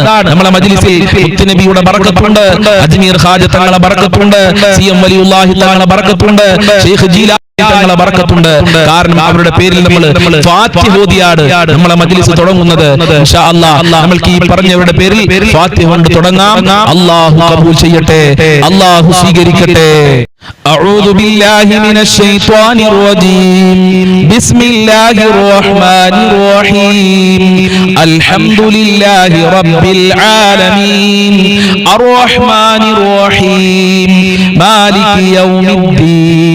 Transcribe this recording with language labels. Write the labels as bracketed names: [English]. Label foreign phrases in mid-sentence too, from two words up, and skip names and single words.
[Malayalam] നമ്മുടെ മജ്ലിസിൽ മുത്തുനബിയുടെ ബറക്കത്തുണ്ട്, അജ്മീർ ഖാജ തങ്ങളുടെ ബറക്കത്തുണ്ട്, സിഎം വലിയുള്ളാഹി തങ്ങളുടെ ബറക്കത്തുണ്ട്, ശൈഖ് ജീലാനി തങ്ങളുടെ ബറക്കത്തുണ്ട്. കാരണം അവരുടെ പേരിൽ നമ്മൾ ഫാത്തിഹ ഓതിയാണ് നമ്മളെ മജ്ലിസ് തുടങ്ങുന്നത്. [Arabic] إن شاء الله [Malayalam] നമ്മൾക്ക് ഈ പറഞ്ഞവരുടെ പേരിൽ ഫാത്തിഹ കൊണ്ട് തുടങ്ങാം. അല്ലാഹു കബൂൽ ചെയ്യട്ടെ, അല്ലാഹു സ്വീകരിക്കട്ടെ. [Arabic] أعوذ بالله من الشيطان الرجيم. بسم الله الرحمن الرحيم. الحمد لله رب العالمين. الرحمن الرحيم. مالك يوم الدين.